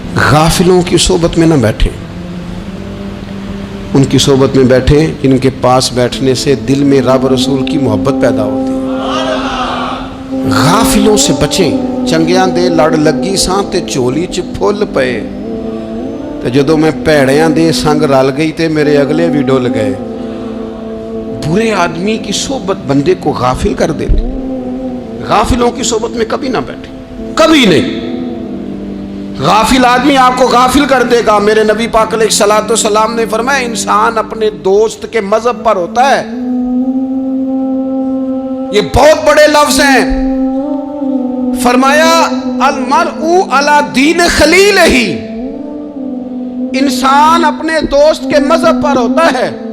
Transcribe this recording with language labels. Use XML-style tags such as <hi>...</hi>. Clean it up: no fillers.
<ur>غافلوں کی صحبت میں نہ بیٹھیں, ان کی صحبت میں بیٹھیں جن کے پاس بیٹھنے سے دل میں رب رسول کی محبت پیدا ہوتی ہے. غافلوں سے بچیں.</ur> <pa>چنگیاں دے لڑ لگی ساں تے چولی چ پھل پے, تے جدوں میں پیڑیاں دے سنگ رل گئی تے میرے اگلے بھی ڈول گئے.</pa> <ur>برے آدمی کی صحبت بندے کو غافل کر دیتی. غافلوں کی صحبت میں کبھی نہ بیٹھے, کبھی نہیں. غافل آدمی آپ کو غافل کر دے گا. میرے نبی پاک علیہ الصلوۃ والسلام نے فرمایا انسان اپنے دوست کے مذہب پر ہوتا ہے. یہ بہت بڑے لفظ ہیں. فرمایا</ur> <ar>المرء علی دین خلیلہ,</ar> <ur>انسان اپنے دوست کے مذہب پر ہوتا ہے.</ur>